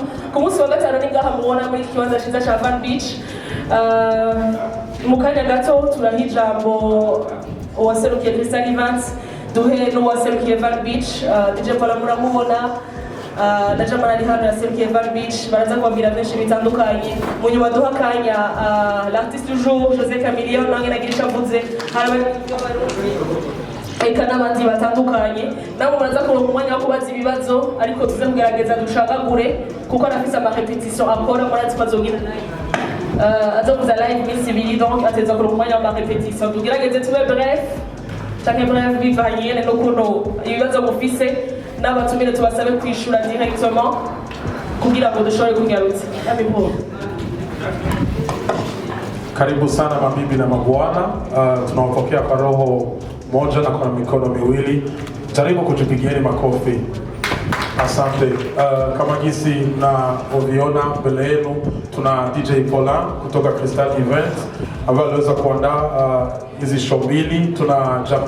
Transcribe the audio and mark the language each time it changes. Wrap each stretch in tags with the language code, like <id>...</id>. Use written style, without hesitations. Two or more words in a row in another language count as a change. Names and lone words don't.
<rn>Ku munsi wa gatanu ni ngaha mubona muri kibanza cyiza cya Van Beach. Mu kanya gato turaha ijambo uwaserukiye Crystal Event, duhe n'uwaserukiye Van Beach. DJ Paula muramubona na Jamara ari hano yaserukiye Van Beach, baraza kubabwira byinshi bitandukanye. Mu nyuma duha akanya</rn> <fr>l'artiste du jour</fr> <rn>Jose Chameleone nange nagira icyo avuze, hari eka n'abandi batandukanye. Nabo muraza kuronka umwanya wo kubaza ibibazo, ariko tuze kugerageza dushagagure kuko arafise amarepetition akora murazi ko azogira azokuza live minsi ibiri, donc ateza kuronka umwanya w'amarepetition. Tugerageze tube bref canke bref bivanye n'ukuntu ibibazo mufise, n'abatumire tubasabe kwishura directement kugira ngo dushobore kugarutsa.</rn> <sw>Karibu sana mabibi na mabwana, tunawapokea kwa roho moja na kwa mikono miwili. Jaribu kujipigieni makofi. Asante. Kama jinsi na uliona mbele yenu tuna DJ Paula kutoka Crystal Event ambaye aliweza kuandaa hizi show mbili.</sw>